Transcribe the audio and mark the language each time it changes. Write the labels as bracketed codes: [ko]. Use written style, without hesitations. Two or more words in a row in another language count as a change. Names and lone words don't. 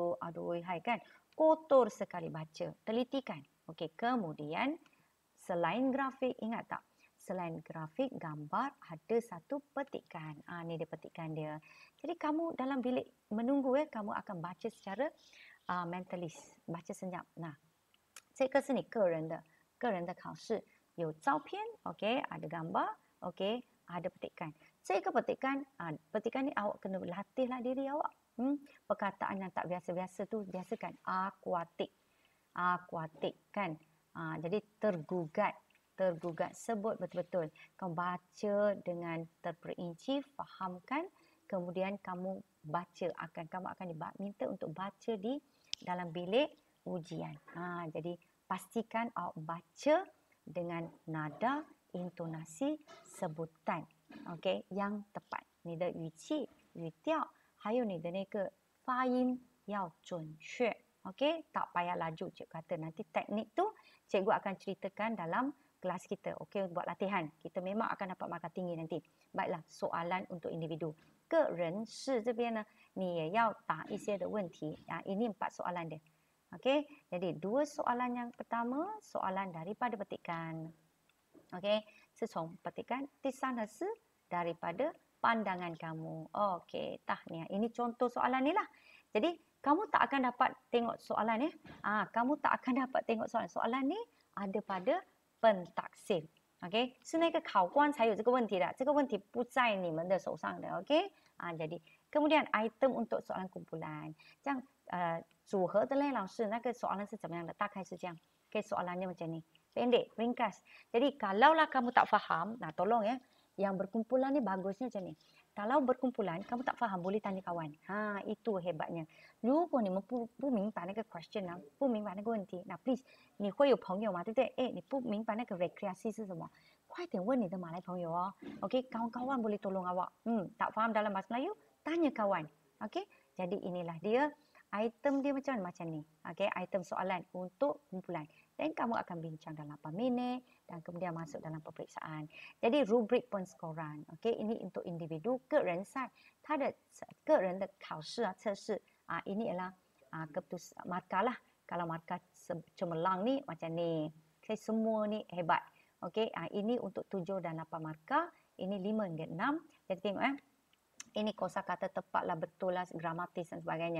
[ms] Aduh, hai kan. kotor sekali baca. Telitikan. Okey, kemudian selain grafik, ingat tak? Selain grafik, gambar ada satu petikan. Ni dia petikan dia. Jadi kamu dalam bilik menunggu kamu akan baca secara mentalist, baca senyap. Nah, [zh] 这个是你个人的考试，有照片 okey, [ms] ada gambar okey, ada petikan. 这个 petikan petikan ni awak kena latihlah diri awak. Perkataan yang tak biasa-biasa tu biasakan. Akuatik kan. Jadi tergugat sebut betul-betul. Kau baca dengan terperinci, fahamkan, kemudian kamu akan diminta untuk baca di dalam bilik ujian. Jadi pastikan awak baca dengan nada, intonasi, sebutan, okey, yang tepat. [zh] 你的语气、语调，还有你的那个发音要准确。Okey, [ms] tak payah laju cikgu kata. Nanti teknik tu cikgu akan ceritakan dalam kelas kita. Okey, buat latihan. Kita memang akan dapat markah tinggi nanti. Baiklah, soalan untuk individu. [zh] 个人是这边呢，你也要答一些的问题. [ms] Ini 4 soalan dia. Okey, jadi 2 soalan yang pertama, soalan daripada petikan. Okey, [zh] 是从 petikan. 第三呢是 [ms] daripada pandangan kamu. Okey, ni. Ini contoh soalan ni lah. Jadi, kamu tak akan dapat tengok soalan kamu tak akan dapat tengok soalan. Soalan ni ada pada pentaksir. [zh] OK， 是那个考官才有这个问题的，这个问题不在你们的手上的。OK， [ms] jadi kemudian item untuk soalan kumpulan， [zh] 这样组合的嘞，老师那个soalan是怎么样的？大概是这样。 [ms] OK， soalannya macam ni, pendek, ringkas. Jadi kalaulah kamu tak faham, tolong ya, yang berkumpulan ni bagusnya macam ni. Kalau berkumpulan, kamu tak faham, boleh tanya kawan. Itu hebatnya. [zh] 如果你们不明白那个 question 不明白那个问题，那 please 你会有朋友嘛，对不对？你不明白那个 rekreasi 是什么，快点问你的马来朋友哦。OK， [ms] kawan-kawan boleh tolong awak. Tak faham dalam bahasa Melayu, tanya kawan. OK, jadi inilah dia. Item dia macam ni. Okay, item soalan untuk kumpulan. Dan kamu akan bincang dalam 8 minit dan kemudian masuk dalam peperiksaan. Jadi rubrik penskoran. Okay, ini untuk individu [zh] 个人赛，他的个人的考试测试 [ms] ini ialah markah lah. Kalau markah cemerlang ni macam ni. Okay, semua ni hebat. Okay, ini untuk 7 dan 8 markah. Ini 5 hingga 6. Jadi tengok ini kosakata tepat lah, betul lah, gramatis dan sebagainya.